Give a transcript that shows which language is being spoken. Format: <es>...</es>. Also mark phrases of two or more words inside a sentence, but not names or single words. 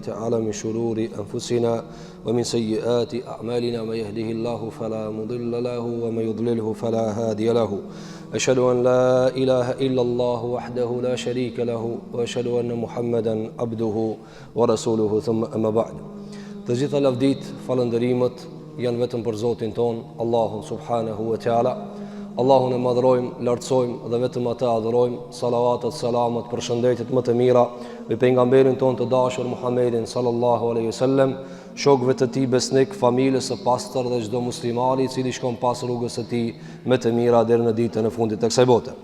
<ar>تعالى من شرور أنفسنا ومن سيئات أعمالنا من يهده الله فلا مضل له ومن يضلله فلا هادي له أشهد أن لا إله إلا الله وحده لا شريك له وأشهد أن محمدا عبده ورسوله ثم أما بعد تجد الأفديت</ar> <sq>falënderimet janë vetëm për Zotin ton, Allahun</sq> <ar>سبحانه وتعالى.</ar> <sq>Allahun e madhrojmë, lartësojmë dhe vetëm ata adhurojmë. Salavatet, salamat, përshëndetjet më të mira me pejgamberin ton të dashur Muhammedin</sq> <ar>صلى الله عليه وسلم,</ar> <sq>shokëve të tij besnik, familjes së pastër dhe çdo muslimani i cili shkon pas rrugës së tij më të mira deri në ditën e fundit të kësaj bote.</sq>